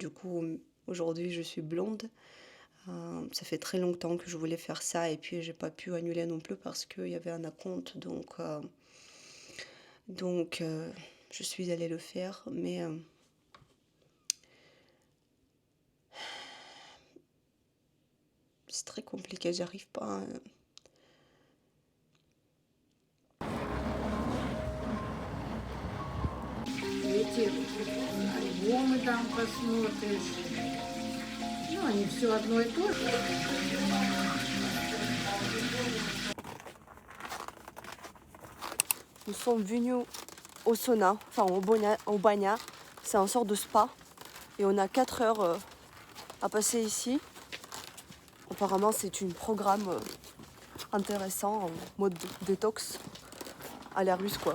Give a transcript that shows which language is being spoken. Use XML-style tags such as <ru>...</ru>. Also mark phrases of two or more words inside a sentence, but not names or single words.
<fr>Du coup, aujourd'hui, je suis blonde. Ça fait très longtemps que je voulais faire ça et puis j'ai pas pu annuler non plus parce qu'il y avait un acompte. Donc, je suis allée le faire. Mais c'est très compliqué, j'arrive pas.</fr> <ru>Эти альбомы там посмотришь. Ну, они все одно и то же.</ru> <fr>Nous sommes venus au sauna, enfin au banya. C'est un sort de spa. Et on a 4 heures à passer ici. Apparemment, c'est un programme intéressant en mode détox à la russe, quoi.</fr>